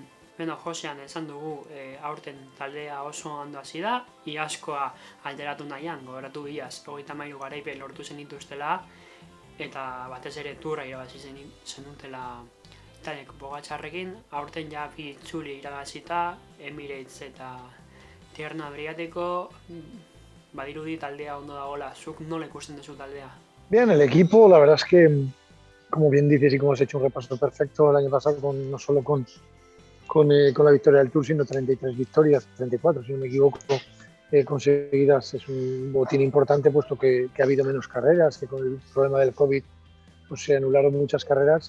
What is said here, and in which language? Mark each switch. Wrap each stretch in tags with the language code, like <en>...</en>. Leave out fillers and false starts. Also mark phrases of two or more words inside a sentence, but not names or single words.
<eu>Josean esan dugu aurten taldea oso ondo hasi da, iazkoa alderatu nahian, gogoratu iaz, 33 garaipen lortu zenituztela, eta batez ere turra irabazi zenutela Tadej Pogačarrekin, aurten ja 2 itzuli irabazita, Emirates eta Tirreno Adriatiko, badirudi taldea ondo dagoela. Zuk nola ikusten duzu taldea?</eu> <es>Bien, el equipo, la verdad es que, como bien dices y como has hecho un repaso perfecto el año pasado, no solo con la victoria del Tour, sino 33 victorias, 34 si no me equivoco, conseguidas. Es un botín importante puesto que ha habido menos carreras, que con el problema del COVID pues, se anularon muchas carreras.</es>